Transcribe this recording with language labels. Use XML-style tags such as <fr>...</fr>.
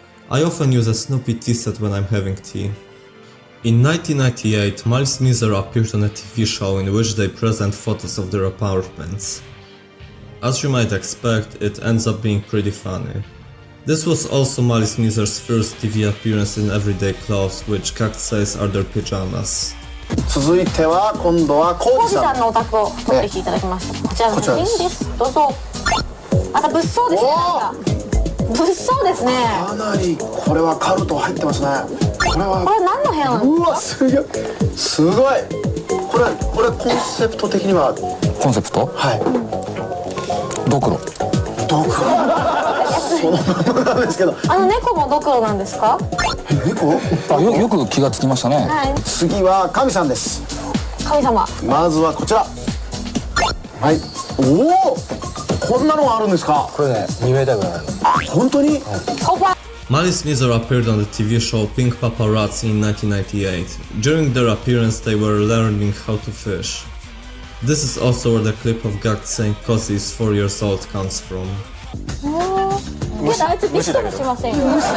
<en>I often use a Snoopy tea set when I'm having tea." In 1998, Malice Mizer appeared on a TV show in which they present photos of their apartments. As you might expect, it ends up being pretty funny. This was also Malice Mizer's first TV appearance in everyday clothes, which Gekt says are their pajamas.</en> <ja>続いては今度はコウジさんのお宅を撮ってきていただきました。こちらの写真です。どうぞ。また物騒ですね。物騒ですね。かなりこれはカルト入ってますね。これ何の部屋なんですか？うわすごい。すごい。これコンセプト的にはコンセプト？はい。ドクロ。ドクロ。そのままなんですけど。猫もドクロなんですか？猫？よく気がつきましたね。はい。次は神さんです。神様。まずはこちら。はい。おお。こんなのがあるんですか？これね、2メーターぐらいある。本当に？ソファ。</ja> <en>Malice Mizer appeared on the TV show Pink Paparazzi in 1998. During their appearance they were learning how to fish. This is also where the clip of Gekt saying Kasey is 4 years old comes from.</en> <ja>いや、あいつびっくりしませんよ。</ja>